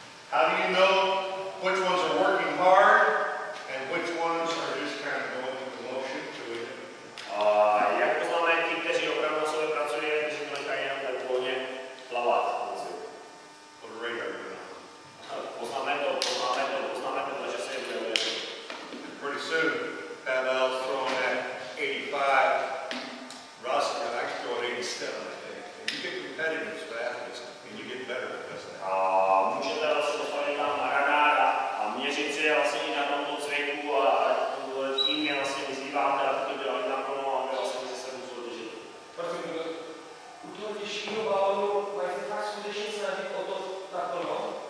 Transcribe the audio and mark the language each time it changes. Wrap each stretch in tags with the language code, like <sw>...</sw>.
<en>How do you know which ones are working hard and which ones are just kind of going through the motion to it?</en> <cs>Jak poznáme ti, kteří opravdu na sobě pracují, a kteří to nechají jenom tak volně plavat?</cs> <en>Put a radar gun on.</en> <cs>Poznáme to, že se jim neuvěří.</cs> <en>Pretty soon, Pavel's throwing that 85. Russ got actually throwing 87, I think. And you get competitive with athletes, and you get better because of that.</en> <cs>A můžete vlastně postavit tam na radar a měřit si je vlastně i na tomto cviku a tím je vlastně vyzýváte, aby to dělali naplno a aby vlastně se sebou soutěžili. Prosím, u toho těžšího balónu mají se fakt skutečně snažit o to naplno?</cs>